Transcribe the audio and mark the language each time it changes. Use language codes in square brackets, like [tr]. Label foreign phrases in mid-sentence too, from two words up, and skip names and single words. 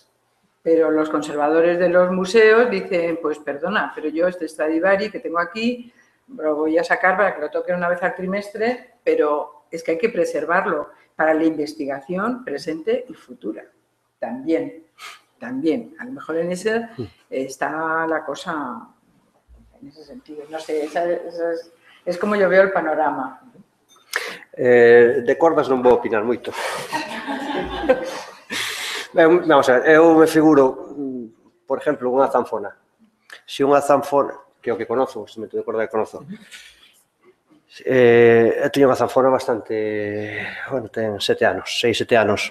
[es] Pero los conservadores de los museos dicen, pues perdona, pero yo este Stradivari que tengo aquí lo voy a sacar para que lo toquen una vez al trimestre, pero es que hay que preservarlo para la investigación presente y futura. También. A lo mejor en ese está la cosa, en ese sentido. No sé, es como yo veo el panorama. [gl] De cordas non vou opinar moito. Vamos a ver, eu me figuro, por exemplo, unha zanfona. Se unha zanfona, que é o que conozo, o instrumento de corda que conozo, eu teño unha zanfona bastante, bueno, ten 7 anos, 6-7 anos.